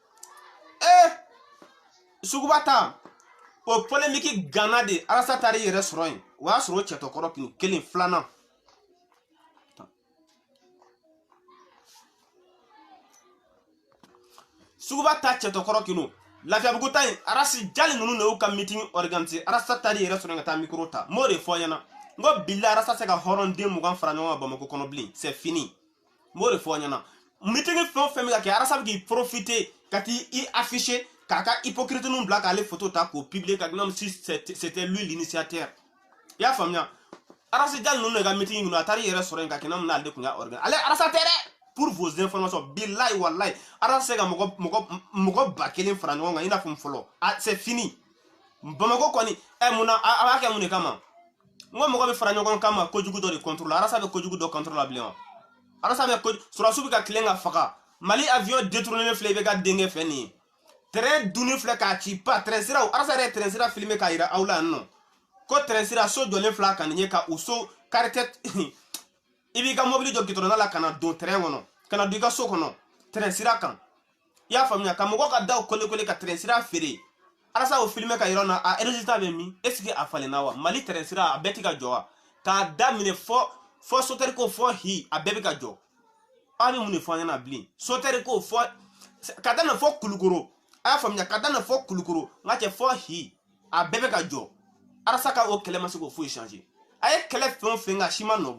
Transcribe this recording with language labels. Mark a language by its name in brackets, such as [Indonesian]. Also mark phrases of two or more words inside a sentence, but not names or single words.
[Bambara] suguba ta o polémique gana de arasa taara i yɛrɛ sɔrɔ yen o y'a sɔrɔ o cɛtɔkɔrɔ kun kelen filanan suguba ta cɛtɔkɔrɔ kinu Lafiyabugu ta yen arasi jali ninnu de y'u ka meeting organisé arasa taara i yɛrɛ sɔrɔ yen ka taa micro ta m'o de fɔ ɲɛna n ko billahi arasa se ka hɔrɔn den 20 fara ɲɔgɔn kan Bamako kɔnɔ bilen [French] c'est fini [Bambara] m'o de fɔ ɲɛna meeting fɛn o fɛn bɛ ka kɛ arasa bɛ k'i profiter ka t'i afficher k'a ka hypocrite ninnu bila k'ale photo ta k'o publier ka [French] comme si c'était lui [Bambara] l'initiateur i y'a faamuya arasi jali ninnu de ka meeting ninnu a taara i yɛrɛ sɔrɔ yen ka kɛ n'a ale kun y'a organisé ale arasa tɛ dɛ [French] pour vos informations [Bambara] billahi wallahi arasa se ka mɔgɔ 1000 fara ɲɔgɔn kan i n'a fɔ fɔlɔ [French] c'est fini [Bambara] Bamako kɔni munna a b'a kɛ mun de kama n ko mɔgɔ bɛ fara ɲɔgɔn kan ma kojugu dɔ de contrôle arasa bɛ kojugu dɔ contrôle la bilen wa arasa bɛ surasiw bɛ ka tilen ka faga Mali [French] avion détourné [Bambara] filɛ i bɛ ka denkɛ fɛn nin ye train dunni filɛ k'a ci pa train siraw arasa yɛrɛ ye train sira filmé k'a yira aw la yan nɔ ko train sira so jɔlen filɛ a kan nin ye ka o so karite i b'i ka mobili jɔ gitɔrɔnda la ka na don train kɔnɔ ka na don i ka so kɔnɔ train sira kan i y'a faamuya ka mɔgɔ ka daw kole ka train sira feere arasa o filmé ka yira na a résultat bɛ min [French] est ce que [Bambara] a falenna wa Mali train sira a bɛɛ tɛ ka jɔ wa k'a daminɛ fɔ sotɛri ko fɔ hi a bɛɛ bɛ ka jɔ aw bɛ mun de fɔ an ɲɛna bilen sotɛri ko fɔ ka daminɛ fɔ Kulukoro a y'a faamuya ka daminɛ fɔ Kulukoro n ka cɛ fɔ hi a bɛɛ bɛ ka jɔ arasa ka o kɛlɛ ma se k'o foyi changer a ye kɛlɛ fɛn o fɛn kɛ a si ma nɔ